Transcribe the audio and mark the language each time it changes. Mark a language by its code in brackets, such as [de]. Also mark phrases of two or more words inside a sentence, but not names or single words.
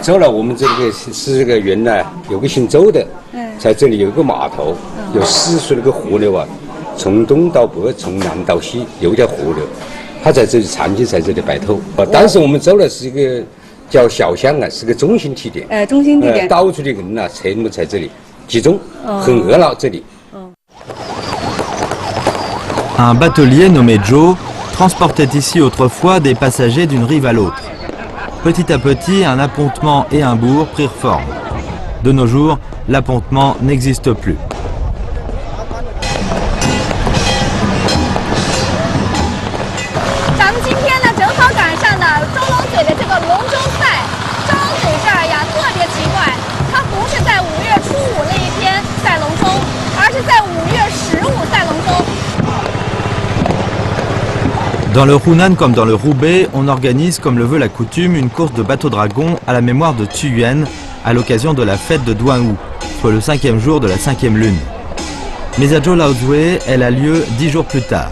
[zh] 周老，我们这个是这个原来有个姓周的，在这里有个码头，有4水那个河流啊，从东到北，从南到西有一条河流，他在这里长期在这里摆渡。当时我们周老是一个叫小乡啊，是个中心地点。中心地点。到处的人啊，全部在这里集中，很热闹这里。 [fr] Un batelier nommé Joe transportait ici autrefois des passagers d'une rive à l'autre. Petit à petit, un appontement et un bourg prirent forme. De nos jours, l'appontement n'existe plus. [zh] 咱们今天呢，正好赶上的周老嘴的这个龙舟赛。周老嘴这儿呀，特别奇怪，它不是在5月初5那一天赛龙舟，而是在5月15赛龙舟。 [fr] Dans le Hunan comme dans le Roubaix, on organise, comme le veut la coutume, une course de bateau-dragon à la mémoire de Tu Yuen à l'occasion de la fête de Duan Wu, soit le 5e jour de la 5e lune. Mais à Zhou Lao Zui, elle a lieu 10 jours plus tard.